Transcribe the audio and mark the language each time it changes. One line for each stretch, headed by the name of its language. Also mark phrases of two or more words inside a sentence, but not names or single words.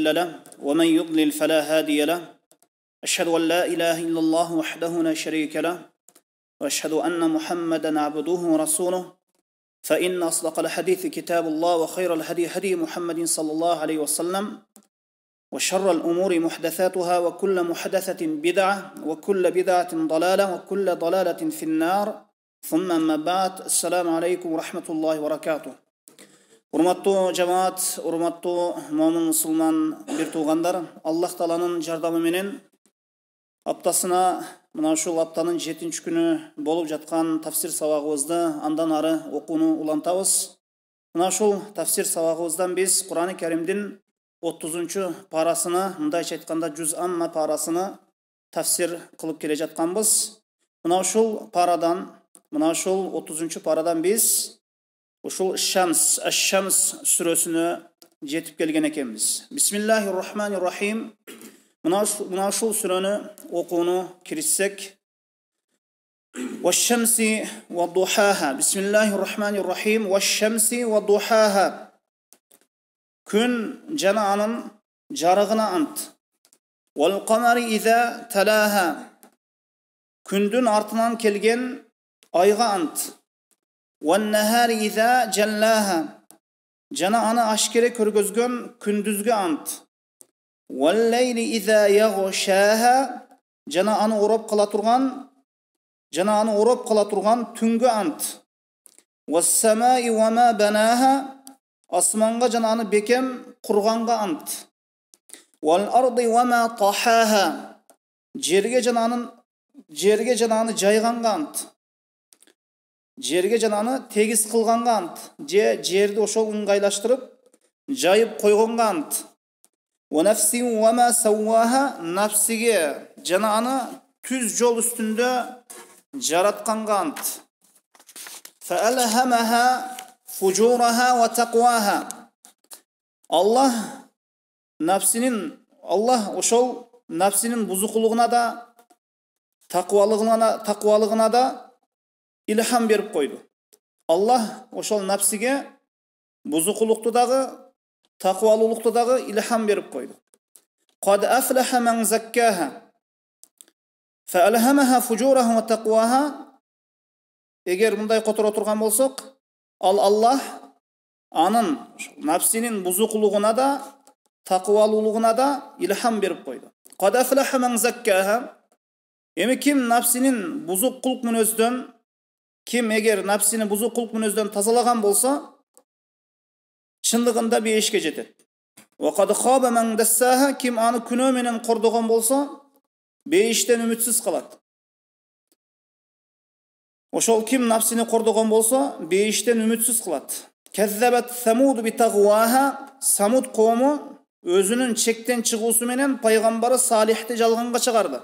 Arabic: له ومن يضلل فلا هادي له أشهد أن لا إله إلا الله وحده لا شريك له وأشهد أن محمدا عبده ورسوله فإن أصدق الحديث كتاب الله وخير الهدي هدي محمد صلى الله عليه وسلم وشر الأمور محدثاتها وكل محدثة بدعة وكل بدعة ضلالة وكل ضلالة في النار ثم أما بعد السلام عليكم ورحمة الله وبركاته.
Kyrgyz: Урматтуу жамаат, урматтуу момун мусулман бир туугандар, Аллах Тааланын жардамы менен аптасына мына ушул аптанын 7-нчи күнү болуп жаткан тафсир сабагыбызды андан ары окууну улантабыз. Мына ушул тафсир сабагыбыздан биз Кур'ан-ы Каримдин 30-нчу парасына, мындайча айтканда жүз амма парасына тафсир кылып келе жатканбыз. Мына ушул парадан, мына ушул 30-нчу парадан биз ушул Аш-Шамс сүрөсүнө жетип келген экенбиз.
Arabic: بسم الله الرحمن الرحيم.
Kyrgyz: Мына ушул сүрөнү окууну киришсек.
Arabic: والشمس وضحاها. بسم الله الرحمن الرحيم. والشمس وضحاها.
Kyrgyz: Күн жана анын жарыгына ант.
Arabic: والقمر إذا تلاها.
Kyrgyz: Күндүн артынан келген айга ант.
Arabic: والنهار إذا جلاها.
Kyrgyz: Жана аны ашкере көргөзгөн күндүзгө ант.
Arabic: والليل إذا يغشاها.
Kyrgyz: Жана аны ороп кала турган түнгө ант.
Arabic: والسماء وما بناها.
Kyrgyz: Асманга жана аны бекем курганга ант.
Arabic: والأرض وما طحاها.
Kyrgyz: Жерге жана аны жайганга ант. Жерге жана аны тегиз кылганга ант. Жерди ошол ыңгайлаштырып, жайып койгонга ант.
Arabic: ونفس وما سواها.
Kyrgyz: Нафсиге жана аны түз жол үстүндө жаратканга ант.
Arabic: فألهمها فجورها وتقواها.
Kyrgyz: Аллах ошол нафсинин бузукулугуна да, тaqwалыгына да илхам берип койду. Аллах ошол нафсиге бузукулукту дагы, тaqwалуулукту дагы илхам берип койду.
Arabic: قد أفلح من زكاها فألهمها فجورها وتقواها.
Kyrgyz: Эгер мындай которо турган болсок, ал Аллах анын нафсинин бузукулугуна да, тaqwалуулугуна да илхам берип койду.
Arabic: قد أفلح من زكاها.
Kyrgyz: Эми ким нафсинин бузук кулк мүнөздөн, ким эгер нафсинин бузук кулк мүнөздөн тазалаган болсо, чындыгында бейишке жетет.
Arabic: وقد خاب من دساها.
Kyrgyz: Ким аны күнөө менен кордогон болсо, бейиштен үмүтсүз калат. Ошол ким нафсини кордогон болсо, бейиштен үмүтсүз калат.
Arabic: كذبت ثمود بطغواها.
Kyrgyz: Самуд коому өзүнүн чектен чыгуусу менен пайгамбары Салихти жалганга чыгарды.